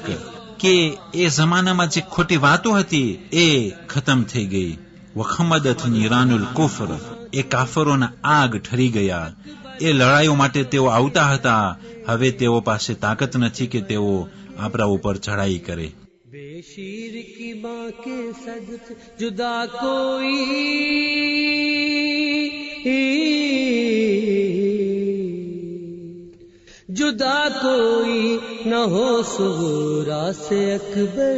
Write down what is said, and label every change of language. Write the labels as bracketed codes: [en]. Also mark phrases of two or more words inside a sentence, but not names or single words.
[gu] કે એ જમાનામાં જે ખોટી વાતો હતી એ ખતમ થઈ ગઈ. [ar] وخمدت نيران الكفر. [gu] એ કાફરોના આગ ઠરી ગયા એ લડાઈઓ માટે તેઓ આવતા હતા. હવે તેઓ પાસે તાકાત નથી કે તેઓ આપણા ઉપર ચઢાઈ કરે. [ur] بے شیر کی ماں کے صدقے جدا کوئی نہ ہو صغرا سے اکبر.